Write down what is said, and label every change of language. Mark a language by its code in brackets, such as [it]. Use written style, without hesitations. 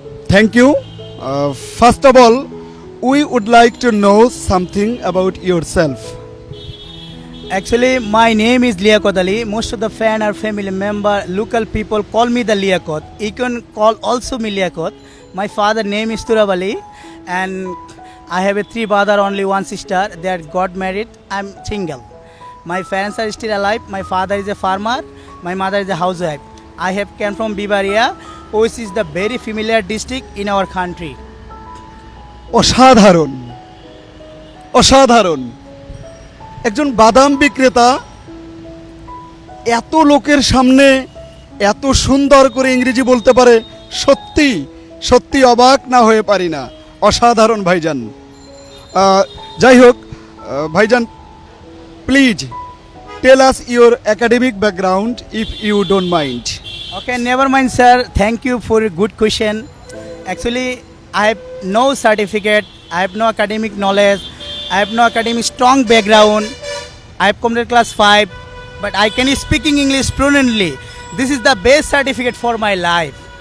[en] Thank you first of all we would like to know something about yourself Actually, my name is Liakot Ali. Most of the fan or family member, local people call me the Liakot. You can call also me Liakot. My father name is Turab Ali, and I have a 3 brother, only 1 sister. They got married. I'm single. My parents are still alive. My father is a farmer. My mother is a housewife. I have came from Bibaria, which is the very familiar district in our country. [bn] অসাধারণ অসাধারণ একজন বাদাম বিক্রেতা এত লোকের সামনে এত সুন্দর করে ইংরেজি বলতে পারে সত্যি সত্যি অবাক না হয়ে পারি না অসাধারণ ভাইজান যাই হোক ভাইজান [en] Please tell us your academic background if you don't mind Okay, never mind, sir. Thank you for a good question. Actually, I have no certificate. I have no academic knowledge. I have no academic strong background. I have completed class 5, but I can speaking English fluently. This is the best certificate for my life.